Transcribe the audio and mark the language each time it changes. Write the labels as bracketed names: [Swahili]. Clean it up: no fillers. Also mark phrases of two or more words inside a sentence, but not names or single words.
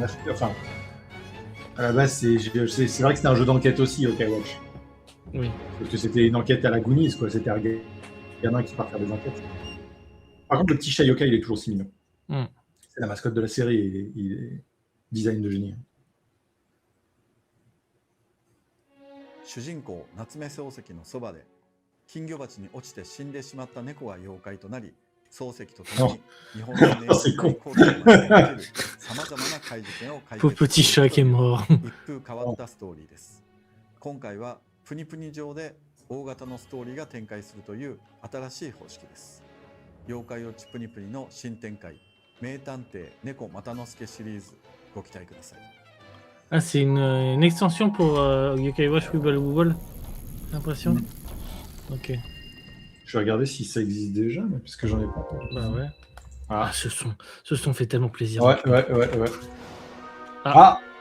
[French] Enfin, à la base, c'est vrai que c'était un jeu d'enquête aussi, Yokai Watch. Oui. Parce que c'était une enquête à la Goonies, quoi. C'était un gamin qui part faire des enquêtes. Par contre, le petit chat Yokai, il est toujours si mignon. Mm. C'est la mascotte de la série et il est design de génie. [Japanese] 主人公夏目漱石のそばで金魚鉢に落ちて死んでしまった猫が妖怪となり、漱石と共に日本の名 [French] c'est con. [Japanese] コートにまで起きるさまざまな怪事件を解 [French] Pauvre [Japanese] 決 [French] petit chat qui est mort. [Japanese] 一風変わったストーリーです。今回はプニプニ上で大型のストーリーが展開するという新しい方式です。妖怪ウォッチプニプニの新展開、名探偵猫又之助シリーズご期待ください。 [French] Ah, c'est une extension pour Yokai Watch Wibble Wobble. J'ai l'impression. Ok. Je vais regarder si ça existe déjà, mais parce que j'en ai pas. Bah ouais. Ah. Ah, ce son fait tellement plaisir. Ouais. Ah. Ah.